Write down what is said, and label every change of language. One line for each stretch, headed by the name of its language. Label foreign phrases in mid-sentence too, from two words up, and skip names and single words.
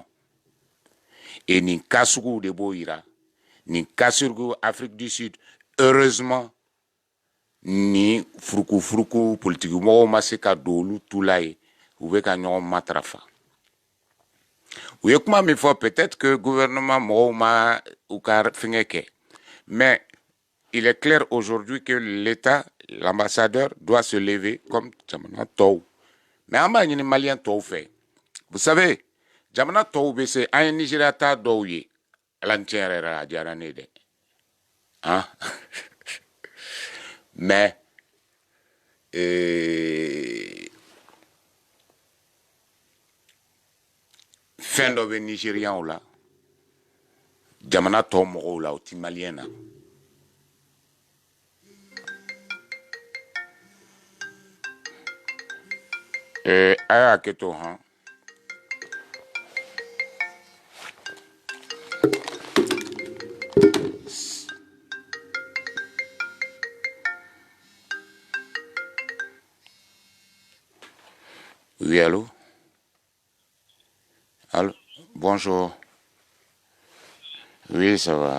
Bambara: Et nin cas suguw de b'o yira. Nin cas sugu Afrique du Sud, heureusement, ni furuku politique mɔgɔw ma se ka don olu tu la ye. U bɛ ka ɲɔgɔn matrafa. U ye kuma min fɔ,
French: peut-être que
Bambara: gouvernement mɔgɔw ma u ka fɛngɛ kɛ.
French: Mais il est clair aujourd'hui que l'État, l'ambassadeur, doit se lever comme
Bambara: jamana tɔw. Mais an b'a ɲini Malien tɔw fɛ.
French: Vous savez,
Bambara: jamana tɔw bɛ se, an ye Nigeria ta dɔw ye. Ala ni tiɲɛ yɛrɛ la, a diyara ne ye dɛ. Hein? Mais fɛn dɔ bɛ Nigériens la, jamana tɔw mɔgɔw la, o ti Malien na. A y'a kɛ to, hein?
French: Oui, allô? Allô? Bonjour. Oui, ça va.